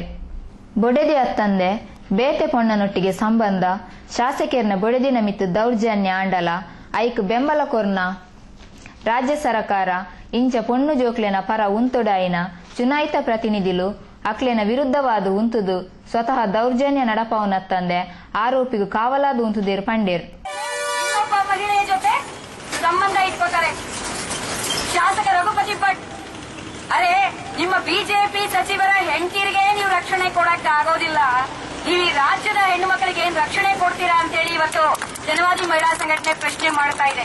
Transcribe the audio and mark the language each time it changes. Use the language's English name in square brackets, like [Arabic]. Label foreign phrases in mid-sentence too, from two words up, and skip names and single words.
[Tulu] ಬೊಡೆದಿ ಅತ್ತಂದೆ ಬೇತೆ ಪೊಣ್ಣನೊಟ್ಟಿಗೆ ಸಂಬಂಧ ಶಾಸಕರ್ನ ಬೊಡೆದಿನ ಮಿತ್ತು ದೌರ್ಜನ್ಯ ಆಂಡಲ ಐಕ್ ಬೆಂಬಲ ಕೊರ್ನ ರಾಜ್ಯ ಸರ್ಕಾರ ಇಂಚ ಪೊಣ್ಣು ಜೋಕ್ಲೆನ ಪರ ಉಂತೊಡಾಯಿನ ಚುನಾಯಿತ ಪ್ರತಿನಿಧಿಲು ಅಕ್ಲೆನ ವಿರುದ್ಧವಾದ ಉಂತುದು ಸ್ವತಃ ದೌರ್ಜನ್ಯ ನಡಪವನತ್ತಂದೆ ಆರೋಪಿಗೂ ಕಾವಲಾದ ಉಂತುದೇರು ಪಂಡೇರು. [Kannada] ಮಹಿಳೆಯ ಜೊತೆ ಸಂಬಂಧ ಇಟ್ಕೋತಾರೆ ಶಾಸಕ ರಘುಪತಿ ಭಟ್. ಅರೆ, ನಿಮ್ಮ ಬಿಜೆಪಿ ಸಚಿವರ ಹೆಂಡತಿರಿಗೆ ನೀವು ರಕ್ಷಣೆ ಕೊಡಕ್ಕೆ ಆಗೋದಿಲ್ಲ, ನೀವು ಈ ರಾಜ್ಯದ ಹೆಣ್ಣು ಮಕ್ಕಳಿಗೆ ಏನ್ ರಕ್ಷಣೆ ಕೊಡ್ತೀರಾ ಅಂತ ಹೇಳಿ ಇವತ್ತು ಜನವಾದಿ ಮಹಿಳಾ ಸಂಘಟನೆ ಪ್ರಶ್ನೆ ಮಾಡ್ತಾ ಇದೆ.